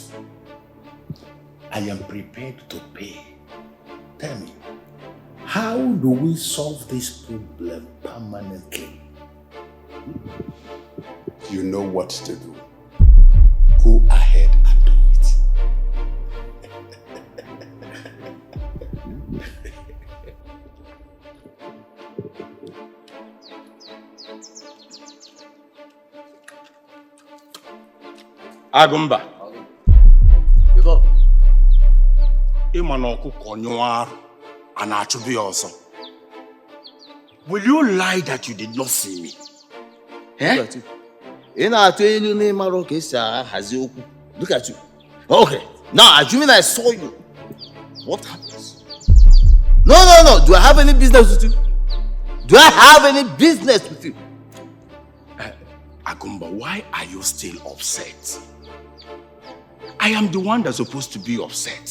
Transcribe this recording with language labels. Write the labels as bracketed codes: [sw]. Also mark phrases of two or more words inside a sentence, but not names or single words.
[en] I am prepared to pay. Tell me, how do we solve this problem permanently? You know what to do. Go ahead and do it. Agumba. [ig] Ịma na ọkụkọ nyụọ arụ a na-achụbu ya ọsọ. [en] Will you lie that you did not see me? [ig] Ị na-atụ ilu n'ịmara ka esi ahazi okwu. [en] Look at you. Okay, now assuming I saw you, what happens? No. Do I have any business with you? Do I have any business with you? Agumba, why are you still upset? I am the one that's supposed to be upset.